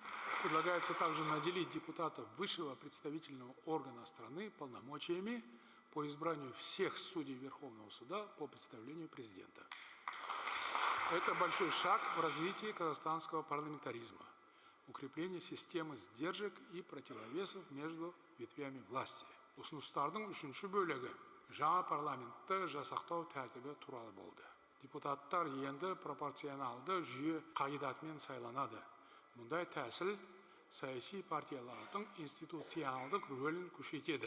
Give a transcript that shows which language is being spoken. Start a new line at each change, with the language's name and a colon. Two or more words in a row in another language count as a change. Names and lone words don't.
Russian: Предлагается также наделить депутатов высшего представительного органа страны полномочиями по избранию всех судей Верховного суда по представлению президента. Это большой шаг в развитии казахстанского парламентаризма, укрепление системы сдержек и противовесов между ветвями власти.
Kazakh: Ұсыныстардың үшінші бөлігі жаңа парламентті жасақтау тәртібі туралы болды. Депутаттар енді пропорционалды жүйе қағидатымен сайланады. Мұндай тәсіл саяси партиялардың институционалдық рөлін күшейтеді.